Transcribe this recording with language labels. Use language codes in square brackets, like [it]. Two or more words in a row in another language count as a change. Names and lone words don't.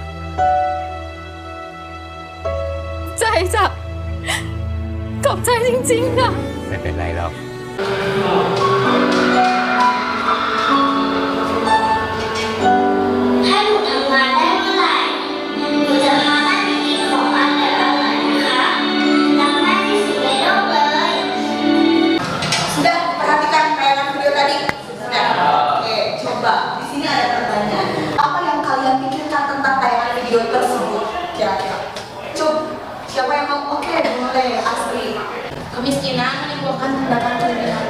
[th] ใจจ้ะขอบใจจริงๆค่ะ ไม่เป็นไรหรอก ถ้าหนูทำงานได้เมื่อไหร่หนูจะพาแม่ไปกินของอร่อยๆนะคะรักแม่ที่สุดในโลกเลย [id] Sudah perhatikan tayangan video tadi? Sudah. Oke, coba. Di sini ada pertanyaan. Apa yang kalian pikirkan tentang tayangan video tersebut? Kira-kira. Coba. Siapa yang mau? Oke, mulai Asri. Kemiskinan menimbulkan tindakan kriminal.